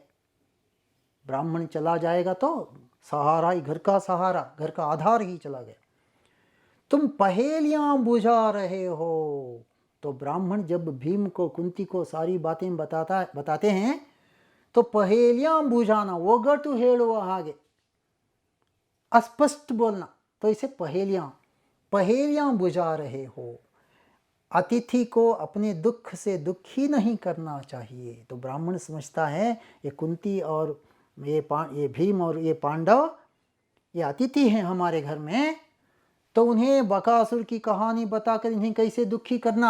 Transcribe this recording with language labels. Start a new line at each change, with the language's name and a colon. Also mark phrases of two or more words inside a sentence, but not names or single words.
Hindi: ब्राह्मण चला जाएगा तो सहारा ही, घर का सहारा, घर का आधार ही चला गया। तुम पहेलियां बुझा रहे हो। तो ब्राह्मण जब भीम को, कुंती को सारी बातें बताते हैं तो पहेलियां बुझाना,
Kannada: ಒಗಟು ಹೇಳುವ ಹಾಗೆ,
Hindi: अस्पष्ट बोलना, तो इसे पहेलियां बुझा रहे हो। अतिथि को अपने दुख से दुखी नहीं करना चाहिए। तो ब्राह्मण समझता है ये कुंती और ये भीम और ये पांडव, ये अतिथि हैं हमारे घर में, तो उन्हें बकासुर की कहानी बताकर इन्हें कैसे दुखी करना।